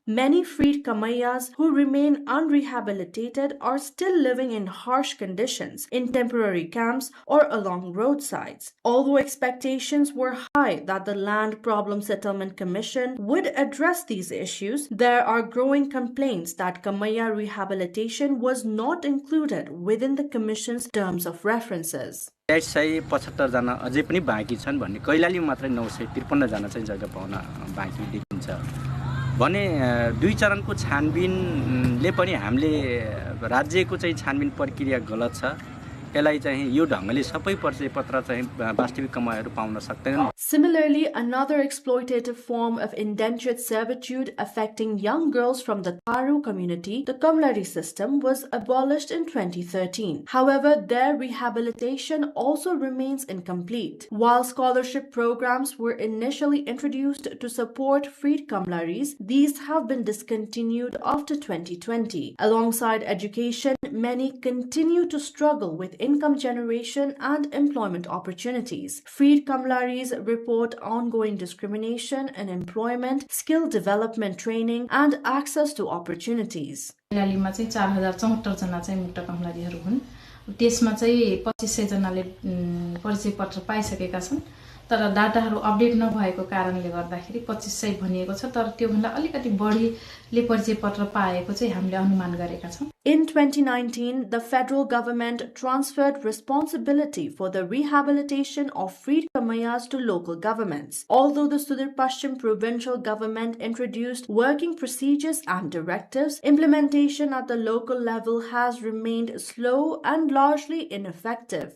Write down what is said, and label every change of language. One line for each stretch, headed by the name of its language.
English: Many freed Kamayas who remain unrehabilitated are still living in harsh conditions in temporary camps or along roadsides. Although expectations were high that the Land Problem Settlement Commission would address these issues, there are growing complaints that Kamaya rehabilitation was not included within the Commission's terms of references.
Nepali: 875 जना अझै पनि बाँकी छन् भने कैलाली मात्रै 953 जना चाहिँ जग्गा पाउन बाँकी देखिन्छ भने दुई चरणको छानबिनले पनि हामीले राज्यको चाहिँ छानबिन प्रक्रिया गलत छ यसलाई चाहिँ यो ढंगले सबै परिचय पत्र चाहिँ वास्तविक कमाइहरू पाउन सक्दैनन्.
English: Similarly, another exploitative form of indentured servitude affecting young girls from the Tharu community, the Kamlari system, was abolished in 2013. However, their rehabilitation also remains incomplete. While scholarship programs were initially introduced to support freed Kamlaris, these have been discontinued after 2020. Alongside education, many continue to struggle with income generation and employment opportunities. Freed Kamlaris report ongoing discrimination in employment, skill development training, and access to opportunities.
Nepali: नेपालीमा चाहिँ 4074 जना चाहिँ मुक्त कमलारीहरू हुन्। त्यसमा चाहिँ 2500 जनाले परिचय पत्र पाइसकेका छन्, तर डाटाहरू अपडेट नभएको कारणले गर्दाखेरि 2500 भनिएको छ, तर त्यो भन्दा अलिकति बढीले परिचय पत्र पाएको चाहिँ हामीले अनुमान गरेका छौं।
English: In 2019, the federal government transferred responsibility for the rehabilitation of freed Kamayas to local governments. Although the Sudur Pashchim provincial government introduced working procedures and directives, implementation at the local level has remained slow and largely ineffective.